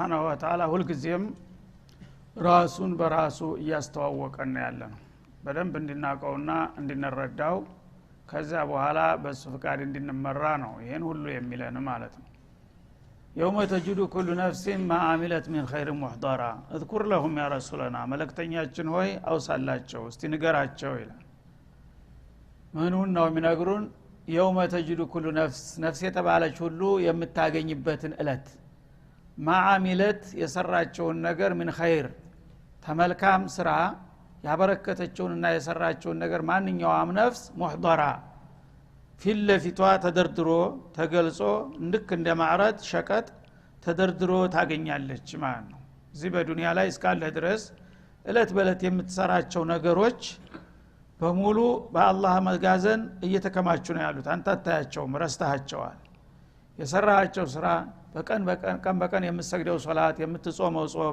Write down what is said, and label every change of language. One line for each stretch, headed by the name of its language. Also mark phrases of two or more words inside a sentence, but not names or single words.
Arabic: وتعالى
Amharic: ሁሉ ጊዜም ራሱን በራሱ ያስተዋወቀን ያለነው በደንብ እንድናቀውና እንድንረዳው ከዛ በኋላ በሱ ፍቃድ እንድንመራ ነው ይሄን ሁሉ የሚለን ማለት ነው
Arabic: يوم تجد كل نفس ما عملت من خير محضرا اذكر لهم يا رسولنا
Amharic: መለክተኛችን ሆይ አውሳላቸው እስቲ ንገራቸው ይላል ምኑን ነው የሚነግሩን
Arabic: يوم تجد كل نفس
Amharic: የተባለች ሁሉ የምታገኝበትን እለት
Arabic: ما عملت
Amharic: የሰራቸውን ነገር
Arabic: من خير
Amharic: ተመልካም ስራ ያበረከተችውንና የሰራቸውን ነገር ማንኛውም ነፍስ محضرا ፊለፊቷ ተደርድሮ ተገልጾ እንድክ እንደማዕረድ ሸቀጥ ተደርድሮ ታገኛለች ማለት ነው እዚህ በዱንያ ላይ እስካለ ድረስ እለት በእለት የምትሰራቸው ነገሮች በሙሉ በአላህ መጋዘን እየተከማቹ ነው ያሉት አንተ አታያቸውም ረስተሃቸዋል የሰራሃቸው ስራ ቀን በቀን የምትሰግደው ሶላት የምትጾመው ጾም